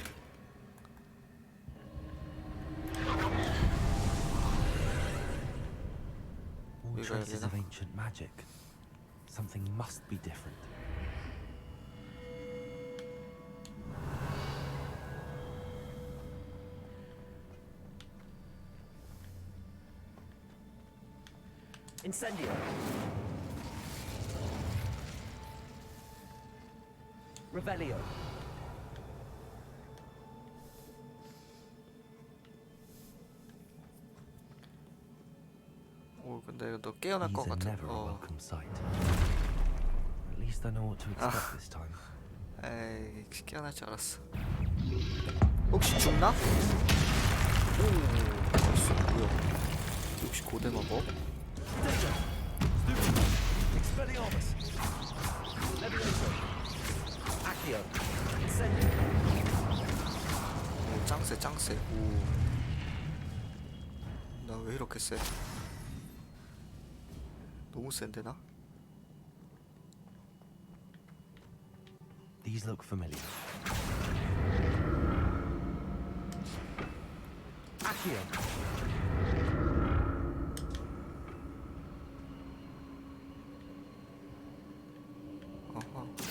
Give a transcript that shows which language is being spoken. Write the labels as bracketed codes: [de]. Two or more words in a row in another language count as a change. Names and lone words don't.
[en] All We go traces there. of ancient magic. Something must be different. Incendio. Revelio. [ko] 오, 근데 너 깨어날 [en] These [ko] 것 [en] are [ko] 같아. [en] never a welcome sight. At least I know what to expect this time. [ko] 에이, 깨어날 줄 알았어. 혹시 죽나? 오, 벌써 뭐야? 역시 고대 마법. [en] Expelliarmus. Levioso. Accio. Incendio. [ko] 오, 짱세 짱세. 오, 나 왜 이렇게 세? 너무 센데 나? [en] These look familiar. Accio. [ko] 어허.